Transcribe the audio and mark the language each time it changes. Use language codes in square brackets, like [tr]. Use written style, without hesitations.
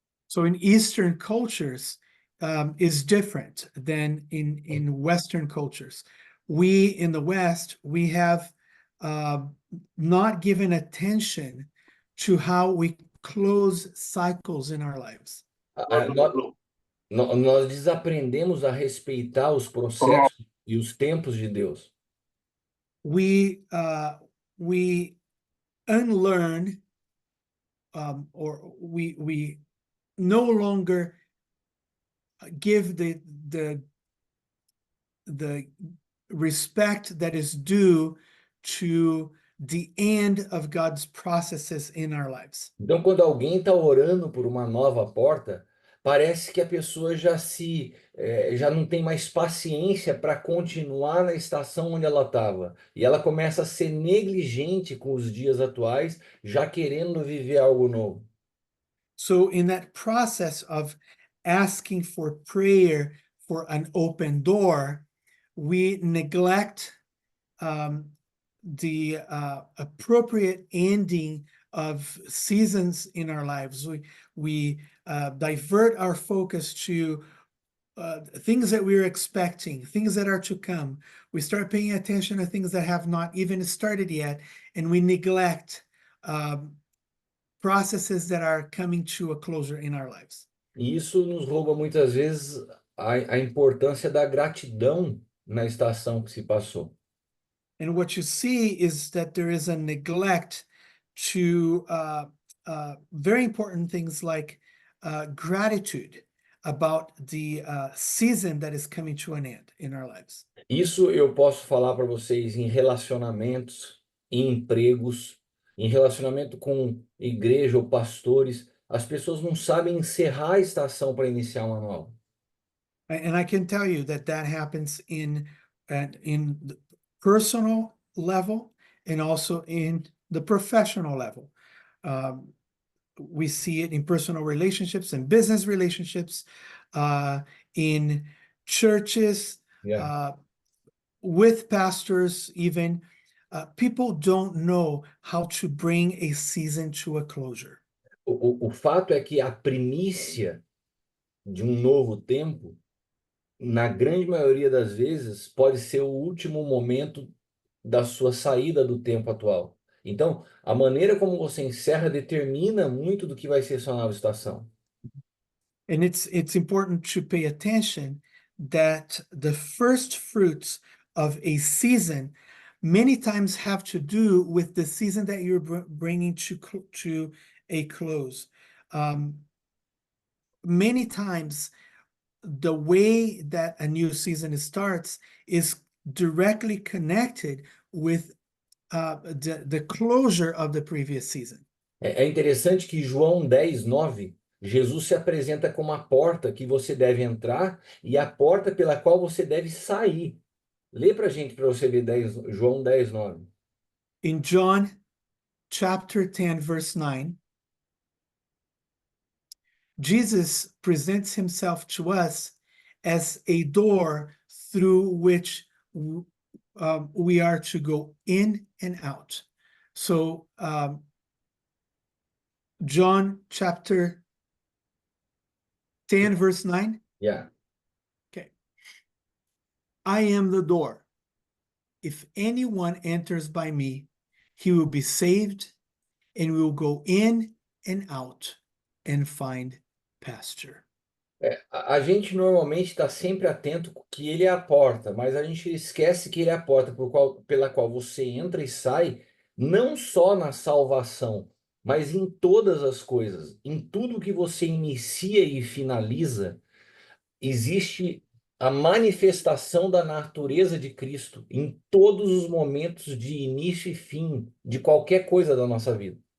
[en] So in Eastern cultures is different than in Western cultures. We in the West, we have not given attention to how we close cycles in our lives. [pt] Nós desaprendemos a respeitar os processos e os tempos de Deus. [en] We unlearn or we no longer give the respect that is due to the end of God's processes in our lives. [pt] Então, quando alguém está orando por uma nova porta, parece que a pessoa já não tem mais paciência para continuar na estação onde ela estava. E ela começa a ser negligente com os dias atuais, já querendo viver algo novo. [en] So in that process of asking for prayer for an open door, we neglect the appropriate ending of seasons in our lives. We divert our focus to things that we're expecting, things that are to come. We start paying attention to things that have not even started yet, and we neglect processes that are coming to a closure in our lives. [pt] E isso nos rouba muitas vezes a importância da gratidão na estação que se passou. [en] And what you see is that there is a neglect to very important things like gratitude about the season that is coming to an end in our lives. [pt] Isso eu posso falar para vocês em relacionamentos, em empregos, em relacionamento com igreja ou pastores. As pessoas não sabem encerrar a estação para iniciar uma nova. [en] And I can tell you that that happens in the personal level and also in the professional level. We see it in personal relationships and business relationships, in churches, Yeah. with pastors even. People don't know how to bring a season to a closure. [pt] O fato é que a primícia de um novo tempo, na grande maioria das vezes, pode ser o último momento da sua saída do tempo atual. Então, a maneira como você encerra determina muito do que vai ser sua nova estação. [en] And it's important to pay attention that the first fruits of a season many times have to do with the season that you're bringing to a close. Many times, the way that a new season starts is directly connected with the closure of the previous season. [pt] É interessante que João 10:9, Jesus se apresenta como a porta que você deve entrar e a porta pela qual você deve sair. Lê para a gente para você ver João 10:9. [en] In John chapter 10, verse 9, Jesus presents himself to us as a door through which we are to go in and out. So John chapter 10, verse 9. Yeah. Okay. I am the door. If anyone enters by me, he will be saved and will go in and out and find pasture. [pt] A gente normalmente está sempre atento que ele é a porta, mas a gente esquece que ele é a porta pela qual você entra e sai, não só na salvação, mas em todas as coisas. Em tudo que você inicia e finaliza, existe a manifestação da natureza de Cristo em todos os momentos de início e fim de qualquer coisa da nossa vida.